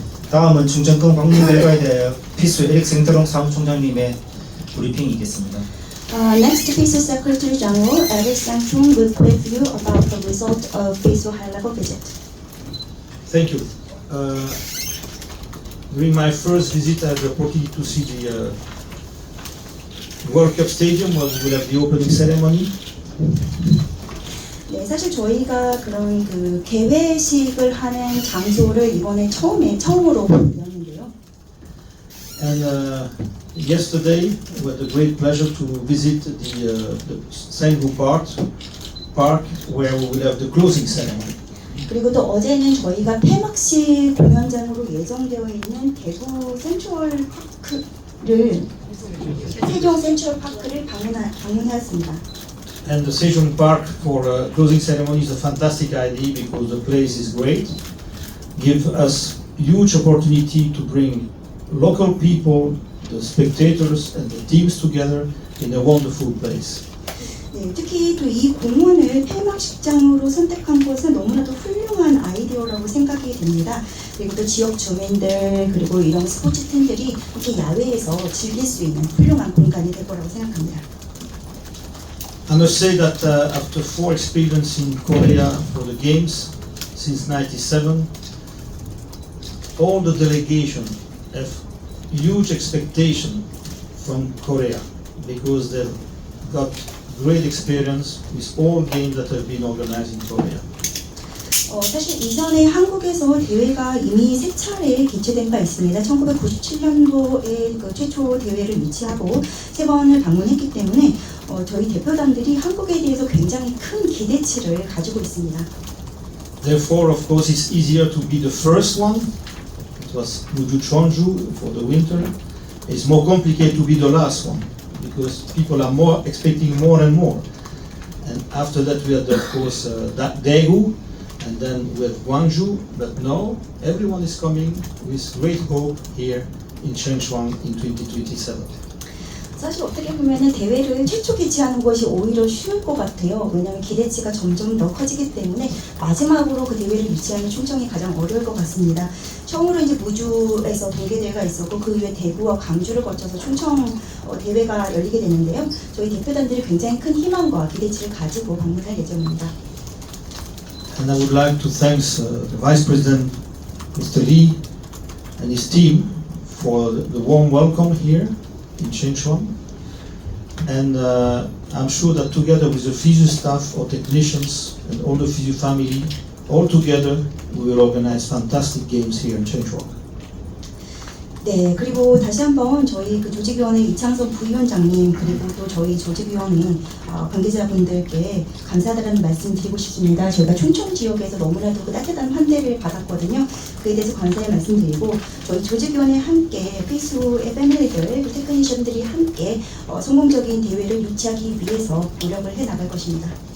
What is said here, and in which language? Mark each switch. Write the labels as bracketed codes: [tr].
[ko] 다음은 충청권 방문 결과에 대하여 피스 에릭 생트롱 사무총장님의 브리핑이 있겠습니다. [en] Next, FISU Secretary General Eric Sang-chung will brief you about the result of FISU high-level visit. Thank you. During my first visit, I had the opportunity to see the World Cup Stadium where we will have the opening ceremony. [ko] 네, 사실 저희가 그런 그 개회식을 하는 장소를 이번에 처음으로 보였는데요. [en] And yesterday, we had the great pleasure to visit the Sanghu Park where we will have the closing ceremony. [ko] 그리고 또 어제는 저희가 폐막식 공연장으로 예정되어 있는 대구 센트럴 파크를 세종 센트럴 파크를 방문하였습니다. [en] And the Sejong Park for closing ceremony is a fantastic idea because the place is great, give us huge opportunity to bring local people, the spectators and the teams together in a wonderful place. [ko] 네, 특히 또 이 공원을 폐막식장으로 선택한 것은 너무나도 훌륭한 아이디어라고 생각이 됩니다. 그리고 또 지역 주민들 그리고 이런 스포츠 팀들이 이렇게 야외에서 즐길 수 있는 훌륭한 공간이 될 거라고 생각합니다. [en] I must say that after 4 experience in Korea for the games since '97, all the delegation have huge expectation from Korea because they've got great experience with all games that have been organized in Korea. [ko] 사실 이전에 한국에서 대회가 이미 3차례 개최된 바 있습니다. 1997년도에 그 최초 대회를 유치하고 3번을 방문했기 때문에 저희 대표단들이 한국에 대해서 굉장히 큰 기대치를 가지고 있습니다. [en] Therefore, of course, it's easier to be the first one. It was Muju Cheonju for the winter. It's more complicated to be the last one because people are more expecting more and more. And after that, we had, of course, Daegu, and then we had Gwangju. But now, everyone is coming with great hope here in Chungcheong in 2027. [ko] 사실 어떻게 보면은 대회를 최초 개최하는 것이 오히려 쉬울 것 같아요. 왜냐하면 기대치가 점점 더 커지기 때문에 마지막으로 그 대회를 유치하는 충청이 가장 어려울 것 같습니다. 처음으로 이제 무주에서 동계 대회가 있었고 그 이후에 대구와 광주를 거쳐서 충청 대회가 열리게 되는데요. 저희 대표단들이 굉장히 큰 희망과 기대치를 가지고 방문할 예정입니다. [en] And I would like to thank the Vice President, Mr. Lee, and his team for the warm welcome here in Chungcheong. And I'm sure that together with the FISU staff, our technicians, and all the FISU family, all together, we will organize fantastic games here in Chungcheong. [ko] 네, 그리고 다시 한번 저희 그 조직위원회 이창섭 부위원장님 그리고 또 저희 조직위원회 관계자분들께 감사하다는 말씀 드리고 싶습니다. 저희가 충청 지역에서 너무나도 그 따뜻한 환대를 받았거든요. 그에 대해서 감사의 말씀드리고 저희 조직위원회 함께 필수의 패밀리들, 그 테크니션들이 함께 성공적인 대회를 유치하기 위해서 노력을 해 나갈 것입니다.